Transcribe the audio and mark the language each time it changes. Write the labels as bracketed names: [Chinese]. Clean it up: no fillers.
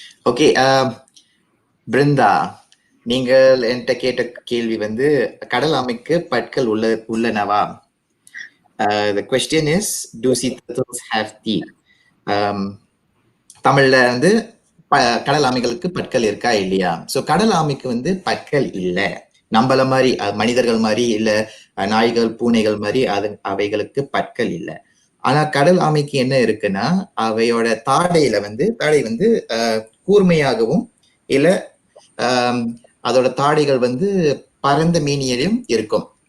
[Tamil] Okay, Brindha, நீங்கள் என்கிட்ட கேட்ட கேள்வி வந்து கடல் ஆமைக்கு பற்கள் உள்ளனவா? [English] The question is, do sea turtles have teeth? [Tamil] தமிழ்ல வந்து கடல் ஆமைகளுக்கு பற்கள் இருக்கா இல்லையா? ஸோ கடல் ஆமைக்கு வந்து பற்கள் இல்லை. நம்மள மாதிரி மனிதர்கள் மாதிரி இல்ல நாய்கள் பூனைகள் மாதிரி அவைகளுக்கு பற்கள் இல்லை. ஆனா கடல் ஆமைக்கு என்ன இருக்குன்னா அவையோட தாடை வந்து கூர்மையாகவும் இல்ல அதோட தாடைகள் வந்து பரந்த மீனியிலும் இருக்கும்.